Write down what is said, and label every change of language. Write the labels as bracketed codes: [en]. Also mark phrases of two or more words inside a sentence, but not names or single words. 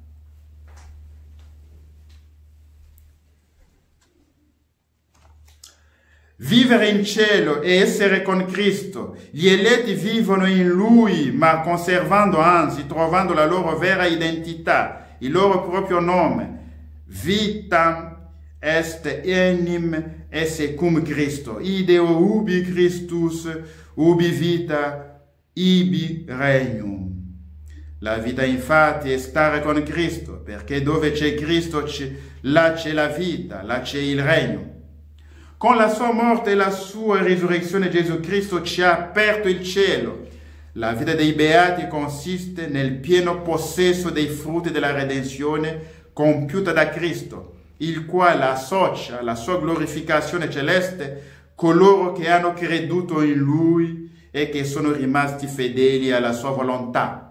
[it] Vivere in cielo e essere con Cristo. Gli eletti vivono in Lui, ma conservando, anzi, trovando la loro vera identità, il loro proprio nome. [la] Vitam est enim esse cum Christo. Ideo ubi Christus, ubi vita, ibi regnum. [it] La vita infatti è stare con Cristo, perché dove c'è Cristo, là c'è la vita, là c'è il regno. Con la sua morte e la sua risurrezione Gesù Cristo ci ha aperto il cielo. La vita dei beati consiste nel pieno possesso dei frutti della redenzione compiuta da Cristo, il quale associa alla sua glorificazione celeste coloro che hanno creduto in Lui e che sono rimasti fedeli alla sua volontà.